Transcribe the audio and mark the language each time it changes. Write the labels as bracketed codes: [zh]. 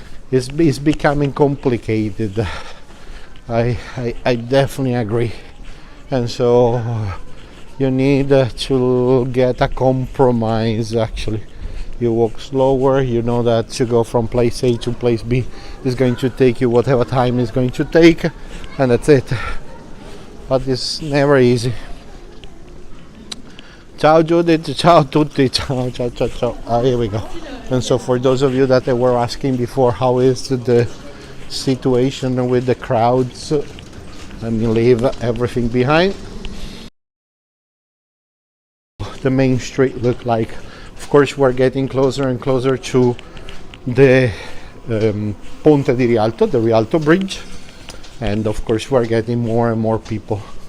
[en] It's becoming complicated. I definitely agree, and so you need to get a compromise actually. You walk slower, you know that to go from place A to place B is going to take you whatever time it's going to take, and that's it. But it's never easy. [it] Ciao Judith, ciao tutti, ciao ciao ciao ciao. [en] Here we go. And so for those of you that were asking before how is the situation with the crowds, let me leave everything behind. The main street look like. Of course, we're getting closer and closer to the Ponte di Rialto, the Rialto Bridge, and of course we're getting more and more people.